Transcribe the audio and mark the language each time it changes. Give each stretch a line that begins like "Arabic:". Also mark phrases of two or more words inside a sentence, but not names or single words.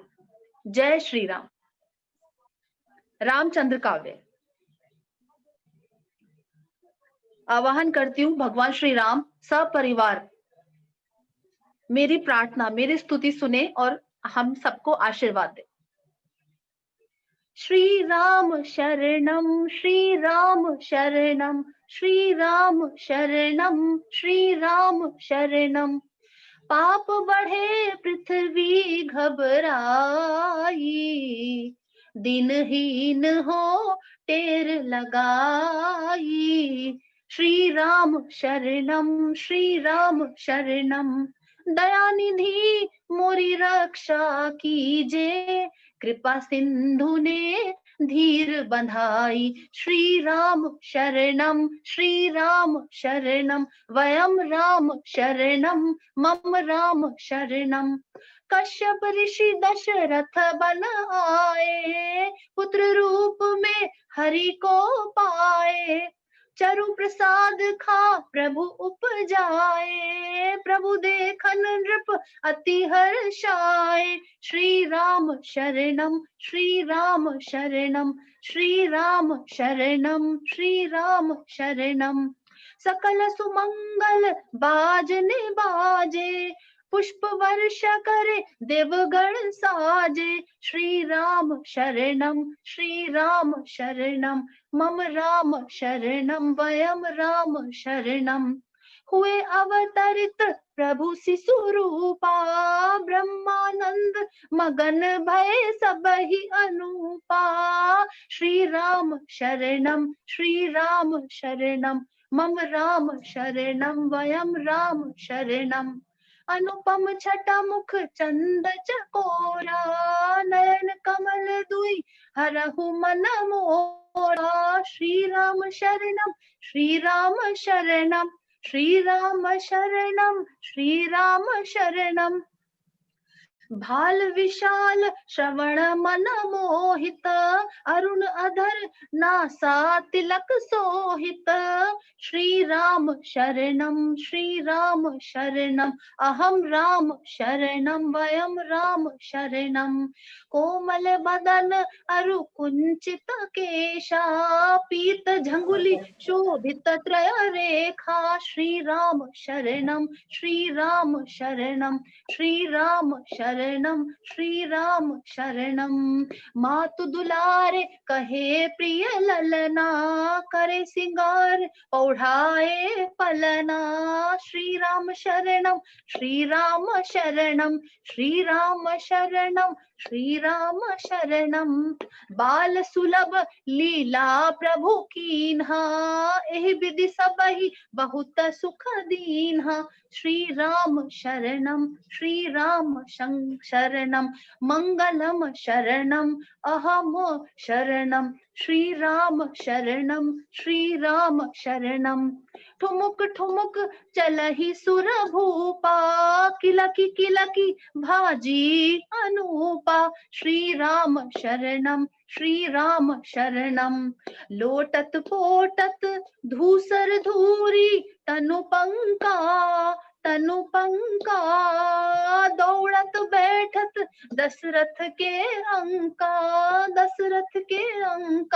Hindi: जय श्री राम। रामचंद्र काव्य। आवाहन करती हूँ भगवान श्री राम सपरिवार मेरी प्रार्थना, मेरी स्तुति सुने और हम सबको आशीर्वाद दे।
Sanskrit: श्री राम शरणम, श्री राम शरणम, श्री राम शरणम, श्री राम शरणम।
Hindi: पाप बढ़े पृथ्वी घबराई, दिनहीन हो टेर लगाई।
Sanskrit: श्री राम शरणम, श्री राम शरणम।
Hindi: दयानिधि मोरी रक्षा कीजे, कृपा सिंधु ने धीर बंधाई।
Sanskrit: श्री राम शरणम, श्री राम शरणम। वयम राम शरणम, मम राम शरणम।
Hindi: कश्यप ऋषि दशरथ बन आए, पुत्र रूप में हरि को पाए। चरु प्रसाद खा प्रभु उपजाए, प्रभु देखन नृप अति हर्षाए।
Sanskrit: श्री राम शरणम, श्री राम शरणम, श्री राम शरणम, श्री राम शरणम।
Hindi: सकल सुमंगल बाजने बाजे, पुष्प वर्षा करे देवगण साजे।
Sanskrit: श्री राम शरणम, श्री राम शरणम। मम राम शरणम, वयम राम शरणम।
Hindi: हुए अवतरित प्रभु शिशु रूपा, ब्रह्मानंद मगन भय सब ही अनूपा।
Sanskrit: श्री राम शरणम मम राम शरणम वयम राम शरणम।
Hindi: अनुपम छटा मुख चंद चकोरा, नयन कमल दुई हरहु मन मोरा।
Sanskrit: श्री राम शरणम श्री राम शरणम।
Hindi: भाल विशाल श्रवण मन मोहित, अरुण अधर नासा तिलक सोहित।
Sanskrit: श्री राम शरणम अहम राम शरणम वयम राम शरणम।
Hindi: कोमल बदन अरु कुंचित केशा, पीत झंगुली शोभित त्रय रेखा।
Sanskrit: श्री राम शरणम श्री राम शरणम।
Hindi: मातु दुलारे कहे प्रिय ललना, करे सिंगार ओढ़ाए पलना।
Sanskrit: श्री राम शरणम
Hindi: बाल सुलभ लीला प्रभु कीन्हा, एहि विधि सबहि बहुत सुख दीन्हा।
Sanskrit: श्री राम शरणम मंगलम शरणम अहम शरणम। श्री राम शरणम।
Hindi: ठुमुक ठुमुक चलहि सुर भूपा, किलकी भाजी अनूपा।
Sanskrit: श्री राम शरणम।
Hindi: लोटत पोटत धूसर धूरी, तनु पंका दौड़त बैठत दशरथ के अंका।